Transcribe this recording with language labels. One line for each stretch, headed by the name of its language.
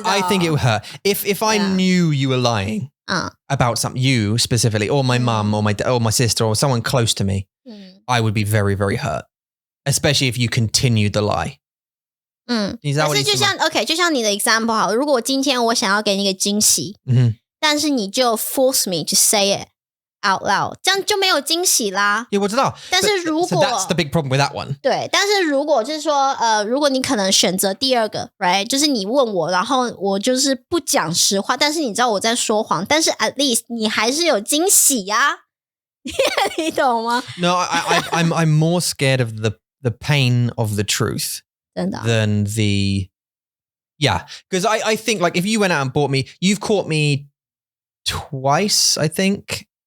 English: But I think it would hurt. If I knew you were lying about something, you specifically, or my mum, or my sister, or someone close to me, I would be very, very hurt. Especially if you continued the lie.
Chinese: 但是就像 OK， 就像你的 example 好了，如果今天我想要给你一个惊喜，但是你就
English: force me to say it out loud，
Chinese: 这样就没有惊喜啦。我知道，但是如果
English: so that's the big problem with that one。
Chinese: 对，但是如果就是说如果你可能选择第二个 ，right， 就是你问我，然后我就是不讲实话，但是你知道我在说谎，但是
English: at least
Chinese: 你还是有惊喜呀，你懂吗 ？
English: No, I'm more scared of the pain of the truth than the because I think like if you went out and bought me, you've caught me twice, I think.